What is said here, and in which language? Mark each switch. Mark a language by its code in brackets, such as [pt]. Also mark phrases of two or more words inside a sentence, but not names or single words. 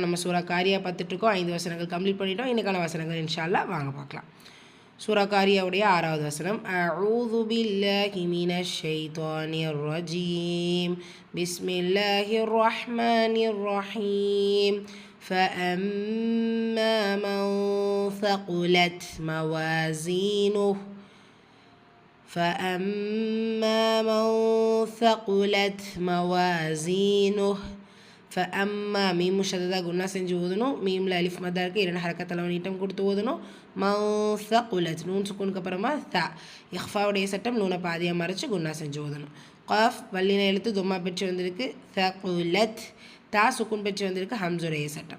[ta] நம்ம சூரா காரியா பார்த்துட்ருக்கோம். 5 வசனங்கள் கம்ப்ளீட் பண்ணிட்டோம். இன்னைக்கான வசனங்கள் [ar] إن شاء الله [ta] வாங்க பார்க்கலாம். சூரா காரியாவுடைய 6வது வசனம். [ar] أعوذ بالله من الشيطان الرجيم. بسم الله الرحمن الرحيم. فأما من ثقلت موازينه فأما من ثقلت موازينه فأما [ta] மீம் முஷத்ததா குன்னா செஞ்சு ஓதணும். மீமில் அலிஃப் மதா இருக்குது, 2 ஹரக்கத்தில் நீட்டம் கொடுத்து ஓதணும். [ar] من ثقلت [ta] நூன் சுக்குனுக்கு அப்புறமா த இஹ்ஃபாவுடைய சட்டம் நூனை பாதியாக மறைச்சு குன்னா செஞ்சு ஓதணும். காஃப் வல்லின எழுத்து தும்மா பெற்று வந்திருக்கு. தகுலத் தா சுக்குன் பெற்று வந்திருக்கு. ஹம்சுடைய சட்டம்.